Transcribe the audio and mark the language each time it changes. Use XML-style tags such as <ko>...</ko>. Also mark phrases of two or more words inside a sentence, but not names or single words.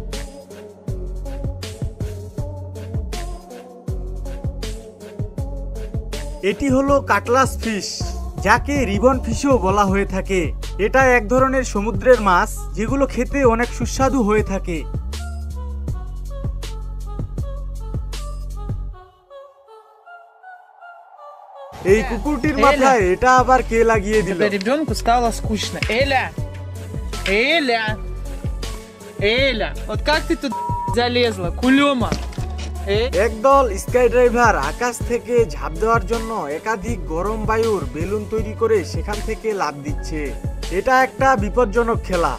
<bn>এটি হলো</bn> <en>cutlass fish,</en> <bn>যাকে</bn> <en>ribbon fish</en> <bn>বলা হয়ে থাকে। এটা এক ধরনের সমুদ্রের মাছ যেগুলো খেতে অনেক সুস্বাদু হয়ে থাকে। এই কুকুরটির মাথায় এটা আবার কে লাগিয়ে দিল?</bn> <ru>Ребенку стало скучно. Эля, вот как ты тут залезла, кулема?</ru> <bn>একদল</bn> <en>sky driver</en> <bn>আকাশ থেকে ঝাঁপ দেওয়ার জন্য একাধিক গরম বায়ুর বেলুন তৈরি করে সেখান থেকে লাফ দিচ্ছে। এটা একটা বিপজ্জনক খেলা।</bn>